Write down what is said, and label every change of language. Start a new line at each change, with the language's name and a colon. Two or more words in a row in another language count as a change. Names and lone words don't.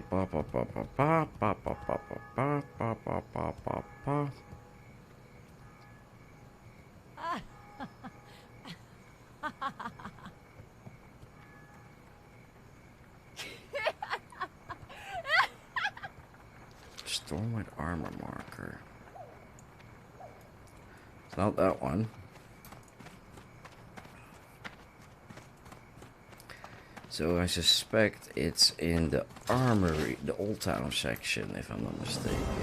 English: Ba, ba, ba, ba, ba, ba, ba, ba, ba, ba, ba, ba, ba, ba. Stormwood armor marker. It's not that one. So I suspect it's in the armory, the Old Town section, if I'm not mistaken.